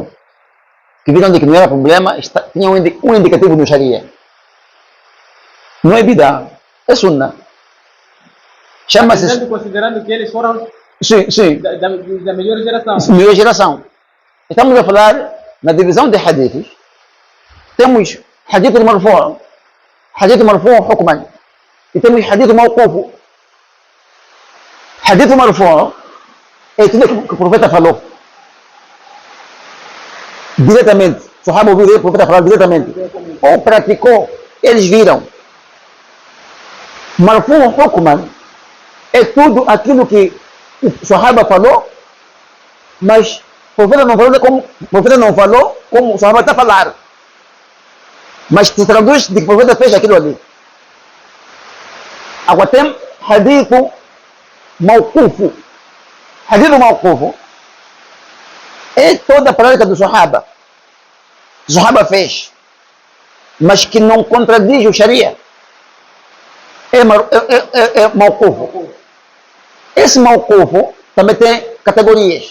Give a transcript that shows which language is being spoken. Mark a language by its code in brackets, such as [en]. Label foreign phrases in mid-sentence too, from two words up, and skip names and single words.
[pt] Que viram de que não era problema, tinha um indicativo no Sharia. Não é bidá, é sunna. Chama-se... Considerando que eles foram sim. Da melhor geração. Melhor geração. Estamos a falar na divisão de hadiths. [ar] Temos حديث مرفوع حكما. [pt] E temos [ar] حديث موقوف. حديث مرفوع' [pt] é tudo que o profeta falou. Diretamente. O sahaba ouviu o profeta falar diretamente. Ou praticou, eles viram. [ar] مرفوع حكما [pt] é tudo aquilo que o sahaba falou, mas o profeta não falou como o sahaba está a falar. Mas se traduz de que o profeta fez aquilo ali. Agora tem [ar] حديث موقوف. حديث موقوف [pt] é toda a prática do sahaba. O sahaba fez, mas que não contradiz o Sharia. É mawquf. Esse mawquf também tem categorias.